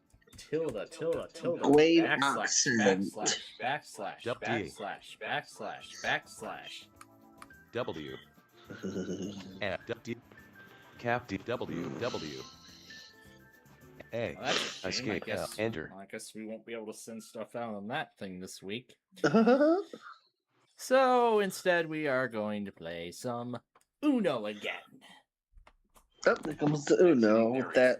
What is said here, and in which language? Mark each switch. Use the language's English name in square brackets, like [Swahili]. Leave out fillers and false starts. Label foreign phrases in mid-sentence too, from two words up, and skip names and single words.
[English] tilde, tilde, tilde, Glade backslash, accent. backslash, W. backslash, backslash, backslash. W. F. D. Cap D. W. W. A. Well, that's a shame. Escape, I guess, enter. well, I guess we won't be able to send stuff out on that thing this week. So instead, we are going to play some Uno again. Oh, there comes the Uno with that.